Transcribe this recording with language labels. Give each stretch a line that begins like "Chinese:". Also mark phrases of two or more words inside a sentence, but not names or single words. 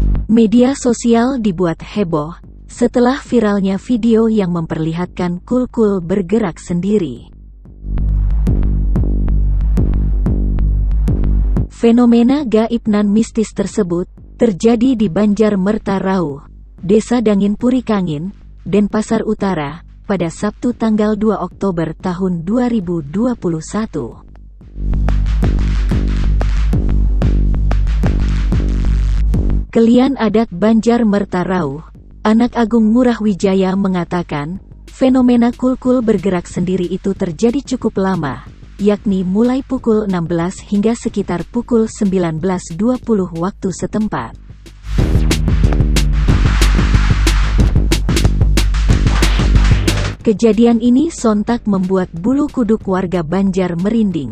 Indonesian: Media sosial dibuat heboh setelah viralnya video yang memperlihatkan Kul-Kul bergerak sendiri. Fenomena gaib nan mistis tersebut terjadi di Banjar Merta-Rauh, Desa Dangin Puri Kangin, Denpasar Utara, pada Sabtu tanggal 2 Oktober tahun 2021. Kelian adat Banjar Merta-Rauh, Anak Agung Ngurah Wijaya mengatakan, fenomena Kul-Kul bergerak sendiri itu terjadi cukup lama, yakni mulai pukul 16 hingga sekitar pukul 19.20 waktu setempat. Kejadian ini sontak membuat bulu kuduk warga Banjar merinding.